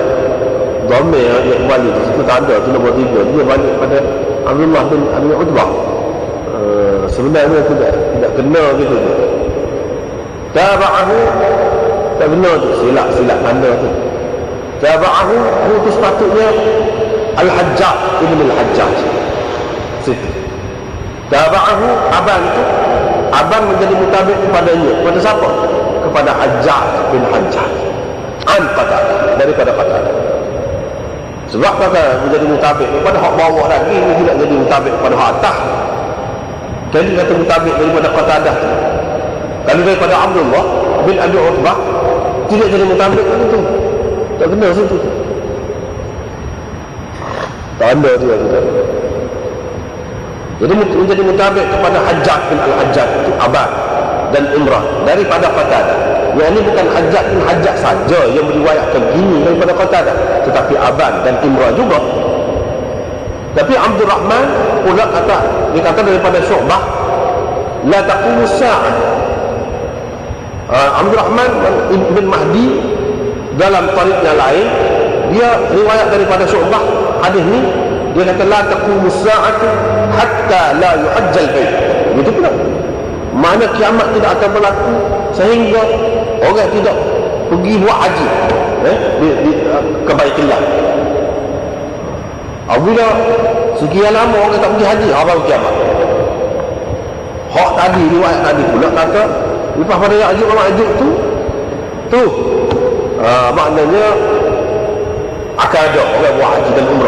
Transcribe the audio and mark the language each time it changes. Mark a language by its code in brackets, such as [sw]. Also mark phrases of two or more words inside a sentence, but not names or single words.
[ms] Dhamir dia kembali di situ tak ada, tu nombor 3. Dia balik pada Abdullah bin Abi Utbah. Sebenarnya tidak kena gitu tu. Taba'ahu tak benar tu, silap tanda tu. Taba'ahu itu sepatutnya Al-Hajjaj Ibn Al-Hajjaj. Situ. Taba'ahu aban itu, aban menjadi mutabik kepadanya. Kepada siapa? Kepada Hajjaj bin Hajjaj. Qatadah, daripada Qatadah. Sebab kata menjadi mutabik kepada hak bawah lagi, ini tidak jadi mutabik kepada hak atas. Jadi kata mutabik daripada Qatadah tu. Kalau daripada Abdullah bin Abi Utbah, tidak jadi mutabik kan itu. Tak kena situ. Tanda dia kita. Jadi menjadi mutabik kepada Hajjaj bin Al-Hajjaj itu abad dan Imrah daripada Qatadah. Yang ini bukan Hajjaj bin Hajjaj saja yang meriwayatkan gini daripada Qatadah, tetapi Aban dan Imrah juga. Tapi Abdul Rahman pula dia kata daripada Syu'bah, [ar] لا تقوم الساعة. [ms] Abdul Rahman bin Mahdi dalam tarikh yang lain, dia riwayat daripada Syu'bah hadis ni, dia kata [ar] لا تقوم الساعة حتى لا يحج البيت. [ms] Begitu pula. Mana kiamat tidak akan berlaku sehingga orang tidak pergi buat haji ke Baitullah. Apabila sekian lama orang tak pergi haji, baru kiamat. Hak tadi, riwayat tadi pula kata lepas pada Ya'juj Ma'juj tu maknanya akan ada orang buat haji dan umrah.